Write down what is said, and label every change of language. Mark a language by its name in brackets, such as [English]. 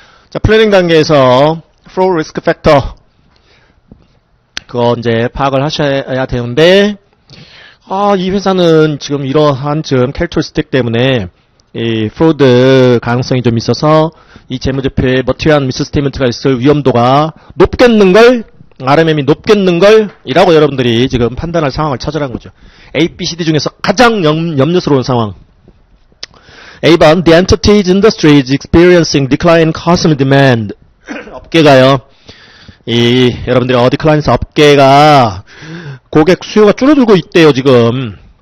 [Korean] 자, 플래닝 단계에서 fraud risk factor 그거 이제 파악을 하셔야 되는데, 이 회사는 지금 이러한 캐릭터리스틱 때문에 이 fraud 가능성이 좀 있어서 이 재무제표에 material misstatement가 있을 위험도가 높겠는걸, RMM이 높겠는걸 이라고 여러분들이 지금 판단할 상황을 찾으라는 거죠. A, B, C, D 중에서 가장 염려스러운 상황. [English] A번, the entities industry is experiencing decline in customer demand. [Korean] 업계가요. 여러분들이 decline에서 업계가 고객 수요가 줄어들고 있대요, 지금.